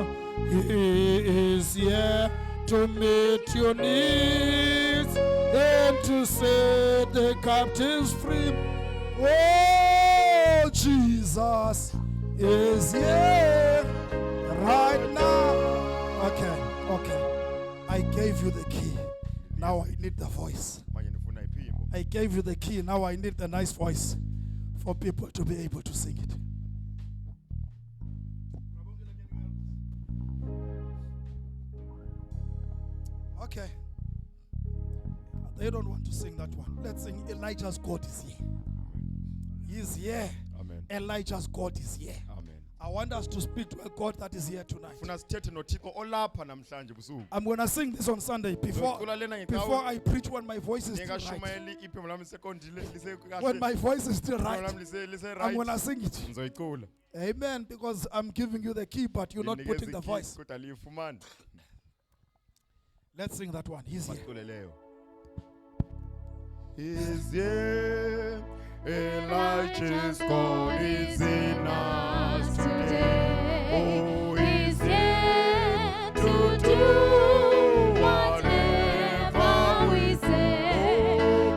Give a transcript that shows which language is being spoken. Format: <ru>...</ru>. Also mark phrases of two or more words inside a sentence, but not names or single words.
<en>He is here to meet your needs and to set the captives free. Oh, Jesus is here right now. Okay. I gave you the key. Now I need the voice.</en> <zu>Manje nifuna iphimbo.</zu> <en>I gave you the key. Now I need the nice voice for people to be able to sing it. Okay. They don't want to sing that one. Let's sing Elijah's God is here. He's here. Amen. Elijah's God is here. Amen. I want us to speak to a God that is here tonight.</en> <zu>Funa sithethe noThixo olapha namhlanje busuku.</zu> <en>I'm going to sing this on Sunday before</en> <zu>Ngicula lena</zu> <en>before</en> <zu>ngecawe.</zu> <en>I preach when my voice is still right.</en> <zu>Ngingashumeli iphimbo lami sekondile lise</zu> <en>When my voice is still</en> <zu>Iphimbo</zu> <en>right,</en> <zu>lami lise</zu> <en>I'm right. going to sing it.</en> <zu>Ngizoyicula.</zu> <en>Amen. Because I'm giving you the key, but you're not</en> <zu>Nginikeza</zu> <en>putting the</en> <zu>ikey,</zu> <en>voice.</en> <zu>Kodwa liyifumani.</zu> <en>Let's sing that one. He's here.</en> <zu>Masicule leyo.</zu> <en>Is here, Elijah's God is in us today. Oh, He's here to do whatever we say.</en>